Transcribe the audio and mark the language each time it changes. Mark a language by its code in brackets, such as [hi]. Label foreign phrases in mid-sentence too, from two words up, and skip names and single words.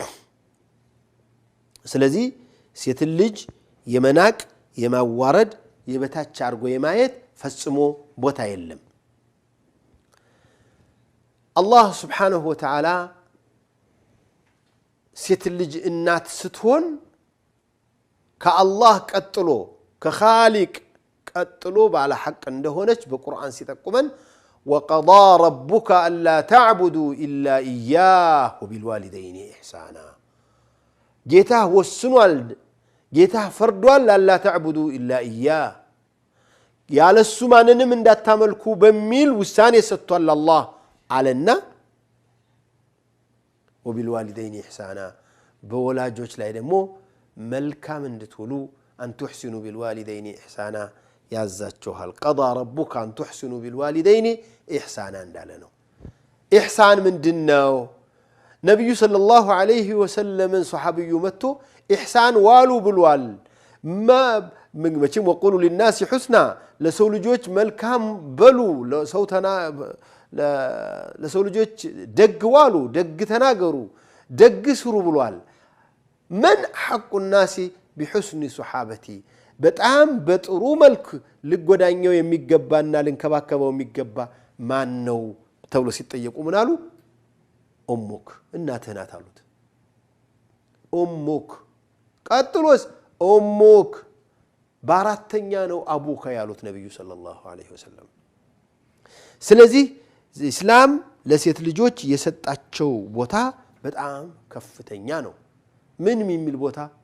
[am] ስለዚህ ሴት ልጅ የመናቅ የማዋረድ የበታች አርጎ የማየት ፈጽሞ ቦታ የለም አላህ [ar] سبحانه وتعالى [am] ሴት ልጅ እናት ስትሆን ከአላህ ቀጥሎ ከኻሊቅ ቀጥሎ ባለ ሐቅ እንደሆነች በቁርአን ሲጠቁመን [ar] وقضى ربك ألا تعبدوا إلا إياه وبالوالدين إحسانا [am] ጌታ ወስኗል ጌታ ፈርዷል [ar] ألا تعبدوا إلا إياه [am] ያለሱ ማንንም እንዳታመልኩ በሚል ውሳኔ ሰጥቷል አላህ አለና [ar] وبالوالدين إحسانا [am] በወላጆች ላይ ደግሞ መልካም እንድትውሉ [ar] أن تحسنوا بالوالدين إحسانا [am] ያዛቸዋል [ar] قضى ربك أن تحسنوا بالوالدين إحسانا [am] እንዳለ ነው إحسان ምንድነው ነብዩ [ar] صلى الله عليه وسلم [am] ሱሐቢዩ መጥቶ إحسان ዋሉ ብሏል መቼም [ar] وقولوا للناس حسنا [am] ለሰው ልጆች መልካም በሉ ለሰው ልጆች ደግ ዋሉ ደግ ተናገሩ ደግ ስሩ ብሏል [ar] من حق الناس بحسن صحابتي [am] በጣም በጥሩ መልኩ ልጎዳኛው የሚገባና ልንከባከበው የሚገባ ማን ነው ተብሎ ሲጠየቁ ምን አሉ ኡሙክ እናትህ ናት አሉት ኡሙክ ቀጥሎስ ኡሙክ በአራተኛ ነው አቡካ ያሉት ነብዩ [ar] صلى الله عليه وسلم [am] ስለዚህ እስላም ለሴት ልጆች የሰጣቸው ቦታ በጣም ከፍተኛ ነው ምን የሚል ቦታ